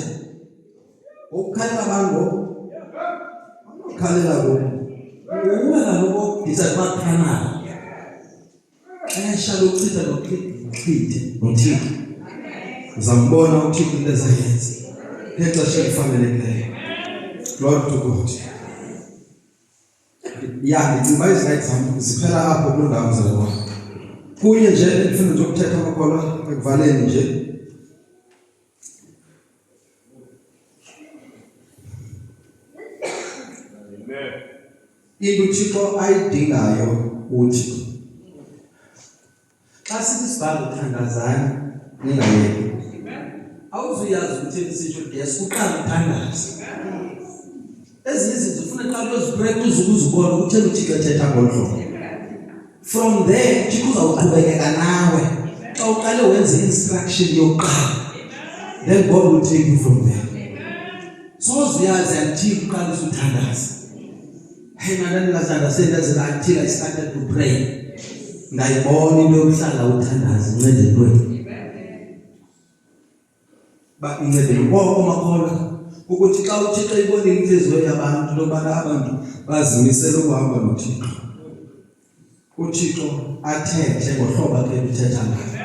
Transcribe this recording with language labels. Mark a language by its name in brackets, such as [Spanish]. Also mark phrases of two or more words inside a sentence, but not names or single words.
[Xhosa] Ukukhalela abantu. Ukukhalela kuwe. Nguwe kaloku ndisa kumaphana. Ayashaya ukuchitha nothixo. Uzambona uthixo into ezayenza. Ngexesha elifanelekileyo. [English] Glory to God. [Xhosa] Ndicinga izinto zam ziphela apho kuloo ndawo zalwa. Kunye nje ndifuna nje ukuthetha amakholwa ekuvaleni nje. Into uThixo ayidingayo uthi xa sithi sibhale uthandazani ningayeki. Awuzuyazi ukuthi esisho yes uqala uthandaze. Ezinye izinto ufuna xa uyozipractice ukuzibona ukuthi uThixo ethetha ngolhlobo. [English] From there [Xhosa] uThixo uzawuqhubekeka nawe. Xa uqale wenze instruction yokuqala. [English] Then God will take you from there. [Xhosa] So uyazi until uqale uthandaze. [English] Hey man, until I started to pray. [Xhosa] Ngayibona into yokuhlala uthandaze incede ntweni. Ba incede ngoba makholwa ukuthi xa uThixo ibona inhliziyo yabantu lobana abantu bazimisela ukuhamba noThixo. uThixo athethe ngohlobo akhe uthetha ngayo.